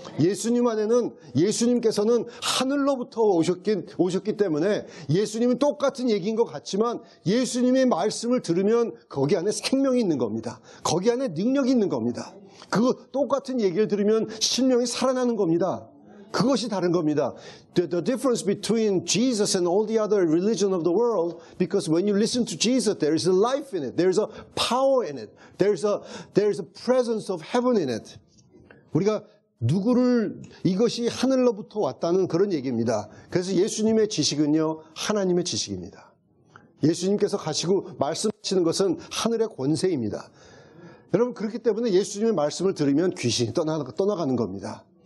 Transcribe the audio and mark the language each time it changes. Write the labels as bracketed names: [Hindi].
[Korean] 예수님 안에는, 예수님께서는 하늘로부터 오셨기 때문에 예수님은 똑같은 얘기인 것 같지만 예수님의 말씀을 들으면 거기 안에 생명이 있는 겁니다. 거기 안에 능력이 있는 겁니다. 똑같은 얘기를 들으면 심령이 살아나는 겁니다. 그것이 다른 겁니다. [English] The difference between Jesus and all the other religion of the world, because when you listen to Jesus, there is a life in it. There is a power in it. There is a presence of heaven in it. [Korean] 우리가 이것이 하늘로부터 왔다는 그런 얘기입니다. 그래서 예수님의 지식은요, 하나님의 지식입니다. 예수님께서 가시고 말씀하시는 것은 하늘의 권세입니다. 여러분, 그렇기 때문에 예수님의 말씀을 들으면 귀신이 떠나가는 겁니다.